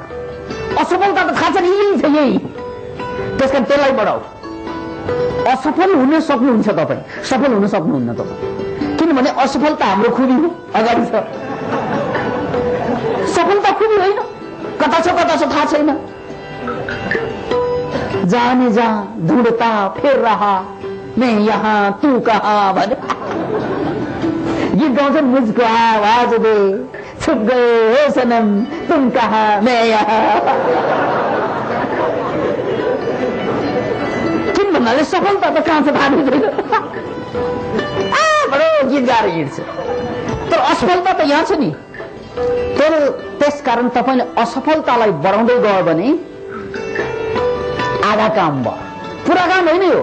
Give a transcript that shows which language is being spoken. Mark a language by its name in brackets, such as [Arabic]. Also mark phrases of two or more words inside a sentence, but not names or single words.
[Nepali] असफलता त थाहा छ नि, यही छ यही, त्यसकारण त्यसलाई बढाऊ। असफल हुन सक्नुहुन्छ तपाईँ, सफल हुन सक्नुहुन्न तपाईँ, किनभने असफलता हाम्रो खुबी हो, अगाडि छ। सफलता खुबी होइन, कता छ थाहा छैन। [Hindi] जाने जा ढूंढता फिर रहा मैं यहाँ तू कहाँ [Nepali] भने गीत गाउँछन्। [Hindi] मुझको आवाज दे छुप गए हो सनम तुम कहाँ मैं यहाँ। [Nepali] किन भन्नाले सफलता त कहाँ छ थाहा छैन, बडो गीत गाएर हिँड्छ। तर असफलता त यहाँ छ नि। त्यसकारण तपाईँले असफलतालाई बढाउँदै गयो भने आधा काम भयो, पुरा काम होइन यो।